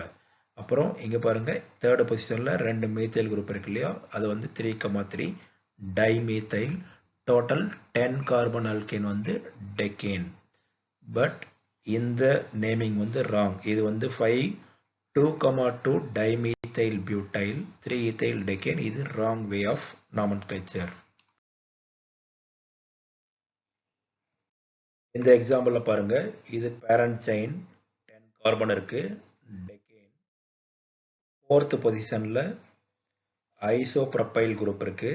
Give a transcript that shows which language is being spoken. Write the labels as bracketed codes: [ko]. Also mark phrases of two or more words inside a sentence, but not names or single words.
[ta] அப்புறம் இங்க பாருங்க [en] third position [ta] 2 [en] methyl group [ta] இருக்கு இல்லையா, அது வந்து 3,3 டைமீத்தைல். [en] total 10 carbon alkane [ta] வந்து டெக்கேன். பட் இந்த நேமிங் வந்து ராங். இது வந்து [en] 5 2,2 dimethyl butyl 3-ethyl decane. [ta] இது [en] wrong way of nomenclature. [ta] இந்த எக்ஸாம்பிள்ல பாருங்க, இது [en] parent chain [ta] 10 கார்பன் இருக்கு டெக்கேன். [en] 4th position isopropyl group [ta] இருக்கு.